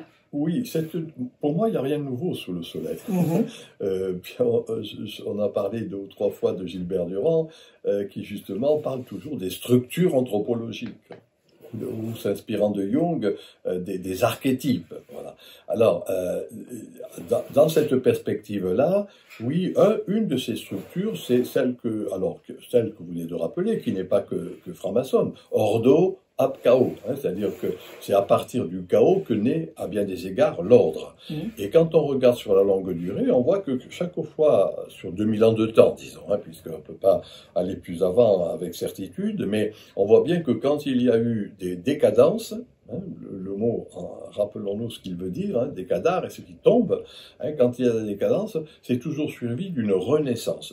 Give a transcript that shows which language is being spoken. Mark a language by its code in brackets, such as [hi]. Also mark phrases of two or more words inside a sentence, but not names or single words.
[fr] Oui, pour moi, il n'y a rien de nouveau sous le soleil. On a parlé 2 ou 3 fois de Gilbert Durand, qui justement parle toujours des structures anthropologiques, ou s'inspirant de Jung, des archétypes. Voilà. Alors, dans cette perspective-là, oui, une de ces structures, c'est celle que vous venez de rappeler, qui n'est pas que franc-maçonne, [la] Ordo ab chaos, [fr] c'est-à-dire que c'est à partir du chaos que naît, à bien des égards, l'ordre. Et quand on regarde sur la longue durée, on voit que chaque fois, sur 2000 ans de temps, disons, puisqu'on ne peut pas aller plus avant avec certitude, mais on voit bien que quand il y a eu des décadences, le mot, rappelons-nous ce qu'il veut dire, décadar, et ce qui tombe, quand il y a des décadences, c'est toujours suivi d'une renaissance.